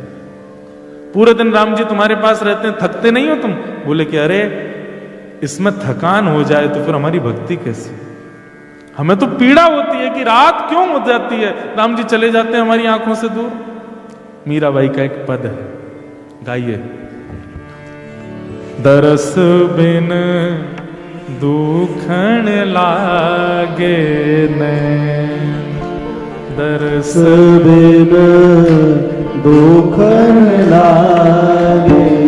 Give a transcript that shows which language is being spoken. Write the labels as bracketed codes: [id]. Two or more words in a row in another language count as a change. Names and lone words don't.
[hi] पूरे दिन राम जी तुम्हारे पास रहते हैं, थकते नहीं हो तुम? बोले कि अरे इसमें थकान हो जाए तो फिर हमारी भक्ति कैसी? हमें तो पीड़ा होती है कि रात क्यों हो जाती है, राम जी चले जाते हैं हमारी आंखों से दूर। मीराबाई का एक पद है, गाइए। दरस बिन दुखन लागे ने, दरस बिन दुखन लागे,